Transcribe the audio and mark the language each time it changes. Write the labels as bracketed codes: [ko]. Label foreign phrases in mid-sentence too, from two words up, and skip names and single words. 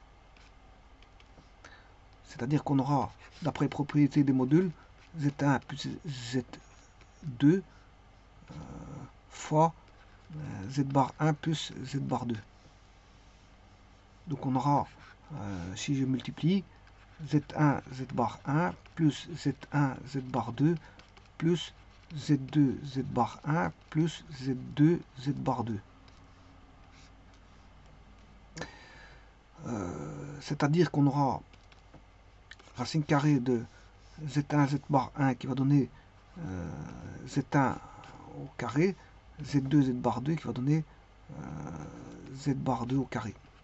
[fr] C'est-à-dire qu'on aura, d'après les propriétés des modules, Z1 plus Z2 fois Z bar 1 plus Z bar 2. Donc on aura, si je multiplie, Z1 Z bar 1 plus Z1 Z bar 2 plus Z2 Z bar 1 plus Z2 Z bar 2. C'est-à-dire qu'on aura racine carrée de Z1 Z bar 1 qui va donner Z1 au carré, Z2 Z bar 2 qui va donner Z bar 2 au carré.